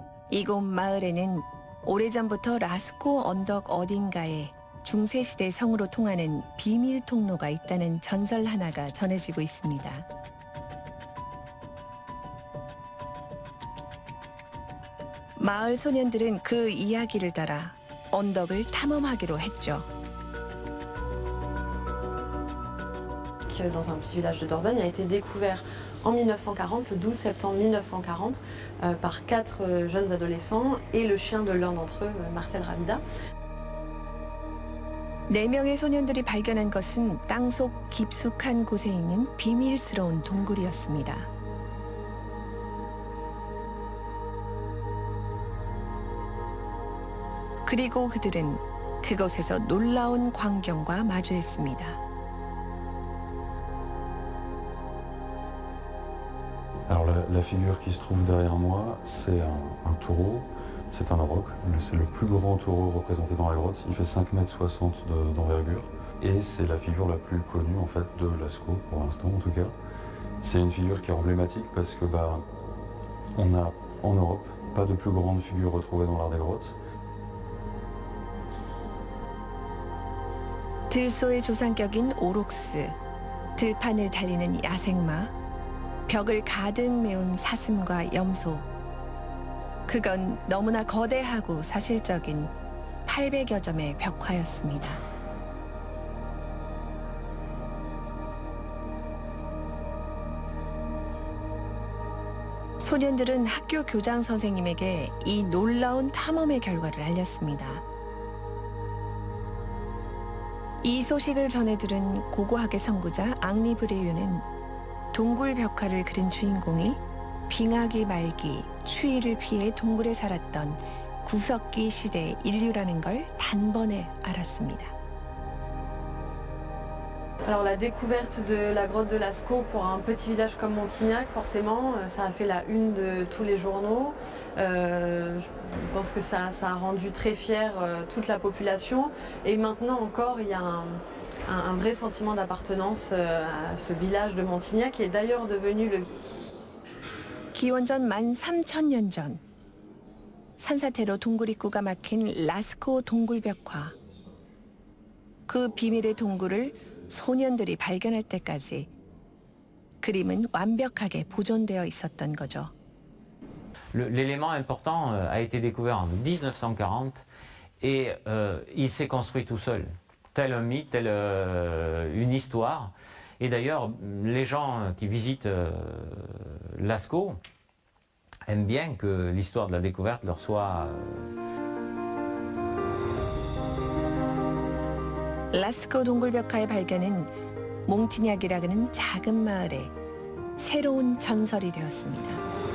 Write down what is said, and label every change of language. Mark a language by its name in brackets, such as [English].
[Korean] 이곳 마을에는 오래전부터 라스코 언덕 어딘가에 중세시대 성으로 통하는 비밀 통로가 있다는 전설 하나가 전해지고 있습니다. 마을 소년들은 그 이야기를 따라 언덕을 탐험하기로 했죠. [French] Dans un petit village de Dordogne a été découvert en 1940, le 12 septembre 1940, par 4 jeunes adolescents et le chien de l'un d'entre eux, Marcel Ravida. [Korean] 4명의 소년들이 발견한 것은 땅속 깊숙한 곳에 있는 비밀스러운 동굴이었습니다. 그리고 그들은 그곳에서 놀라운 광경과 마주했습니다. [French] Alors la figure qui se trouve derrière moi, c'est un taureau, c'est un auroch, c'est le plus grand taureau représenté dans la grotte, il fait 5,60 m d'envergure et c'est la figure la plus connue en fait de Lascaux pour l'instant en tout cas. C'est une figure qui est emblématique parce que on a en Europe pas de plus grande figure retrouvée dans l'art des grottes. [Korean] 들소의 조상격인 오록스, 들판을 달리는 야생마, 벽을 가득 메운 사슴과 염소. 그건 너무나 거대하고 사실적인 800여 점의 벽화였습니다. 소년들은 학교 교장 선생님에게 이 놀라운 탐험의 결과를 알렸습니다. 이 소식을 전해들은 고고학의 선구자 앙리 브레유는 동굴 벽화를 그린 주인공이 빙하기 말기 추위를 피해 동굴에 살았던 구석기 시대의 인류라는 걸 단번에 알았습니다. [French] Alors la découverte de la grotte de Lascaux pour un petit village comme Montignac, forcément, ça a fait la une de tous les journaux. Je pense que ça a rendu très fière toute la population. Et maintenant encore, il y a un vrai sentiment d'appartenance à ce village de Montignac qui est d'ailleurs devenu le... [Korean] 기원전 13,000년 전 산사태로 동굴 입구가 막힌 라스코 동굴벽화. 그 비밀의 동굴을 소년들이 발견할 때까지 그림은 완벽하게 보존되어 있었던 거죠. [French] L'élément important a été découvert en 1940 et il s'est construit tout seul. Tel un mythe, tel une histoire. Et d'ailleurs, les gens qui visitent Lascaux aiment bien que l'histoire de la découverte leur soit... [Korean] 라스코 동굴벽화의 발견은 몽티냐기라는 작은 마을에 새로운 전설이 되었습니다.